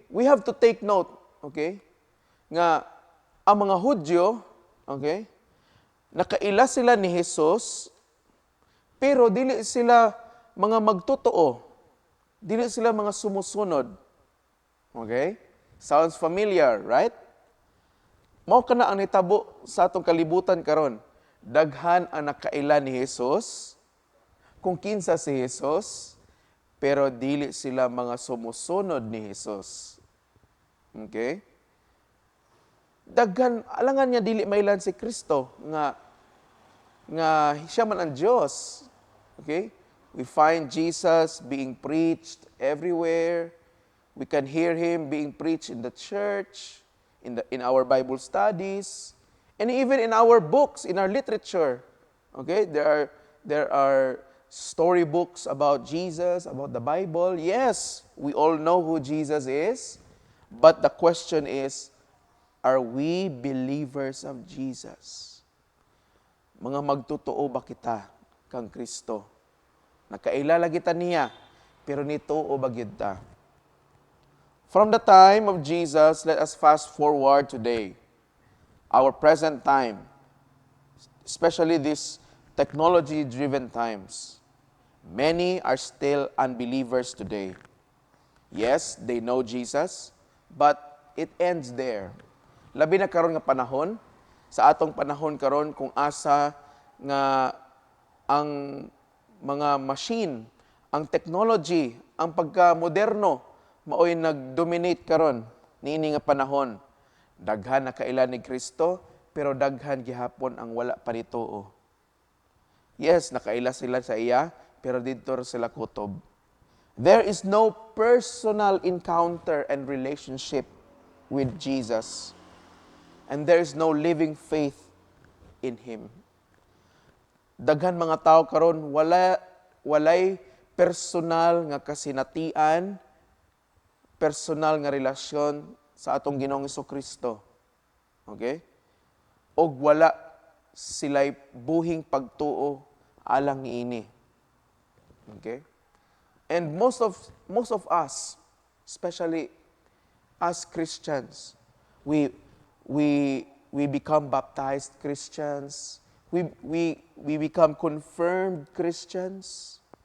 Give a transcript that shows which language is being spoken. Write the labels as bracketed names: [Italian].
[English] We have to take note, okay, [Cebuano] nga ang mga Hudyo, okay, nakaila sila ni Jesus, pero dili sila mga magtotoo. Dili sila mga sumusunod. Okay? [English] Sounds familiar, right? [Cebuano] Mao kana ang nitabo sa atong kalibutan karon. Daghan ang nakaila ni Jesus, kung kinsa si Jesus, pero dili sila mga sumusunod ni Jesus. Okay? Daghan alangan niya dili mailan si Kristo nga siya man ang Diyos. Okay? [English] We find Jesus being preached everywhere. We can hear him being preached in the church, in our Bible studies, and even in our books, in our literature. Okay? There are storybooks about Jesus, about the Bible. Yes, we all know who Jesus is, but the question is, are we believers of Jesus? [Cebuano] Mga magtotoo ba kita kang Kristo? Nakaila lagi ta niya, pero nituo ba gyud ta? [English] From the time of Jesus, let us fast forward today, our present time, especially these technology-driven times. Many are still unbelievers today. Yes, they know Jesus, but it ends there. [Cebuano] Labi na karon nga panahon, sa atong panahon karon kung asa nga ang mga machine, ang technology, ang pagka-moderno maoy nag-dominate karon niini nga panahon. Daghan na kaila ni Kristo, pero daghan gihapon ang wala pa nituo. Yes, nakaila sila sa iya, pero didto sila kutob. [English] There is no personal encounter and relationship with Jesus. And there is no living faith in Him. [Cebuano] Daghan mga tao karon walay personal nga kasinatian, personal nga relasyon sa atong Ginoong Hesukristo. Okay? Og wala sila'y buhing pagtuo alang niini. Okay? [English] And most of us, especially as Christians, we become baptized Christians. We become confirmed Christians.